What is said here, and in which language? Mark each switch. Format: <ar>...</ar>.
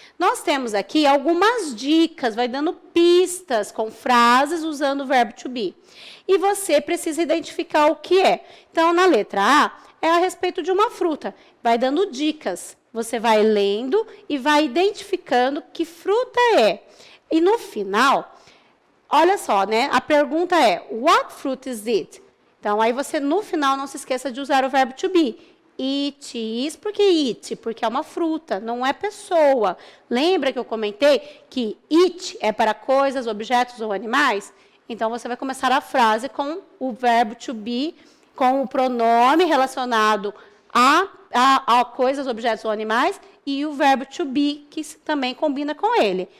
<pt>Nós temos aqui algumas dicas, vai dando pistas com frases usando o verbo to be. E você precisa identificar o que é. Então, na letra A, é a respeito de uma fruta. Vai dando dicas. Você vai lendo e vai identificando que fruta é. E no final, olha só, né? A pergunta é,</pt> <en>what fruit is it?</en> <pt>Então, aí você, no final, não se esqueça de usar o verbo to be. It is, por que it? Porque é uma fruta, não é pessoa. Lembra que eu comentei que it é para coisas, objetos ou animais? Então, você vai começar a frase com o verbo to be, com o pronome relacionado a coisas, objetos ou animais, e o verbo to be, que também combina com ele.</pt>